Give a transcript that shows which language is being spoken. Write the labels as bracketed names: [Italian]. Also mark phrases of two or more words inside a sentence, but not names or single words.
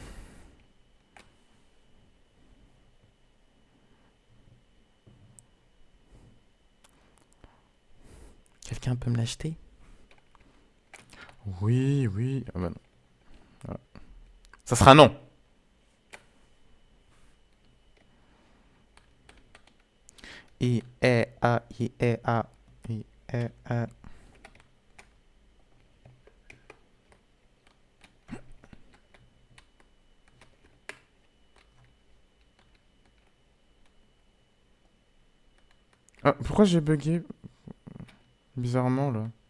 [French] Quelqu'un peut me l'acheter? Oui, oui. Ah bah non. Voilà. Ça sera non. I, E, A, I, E, A. I, E, A. Ah, pourquoi j'ai bugué bizarrement là?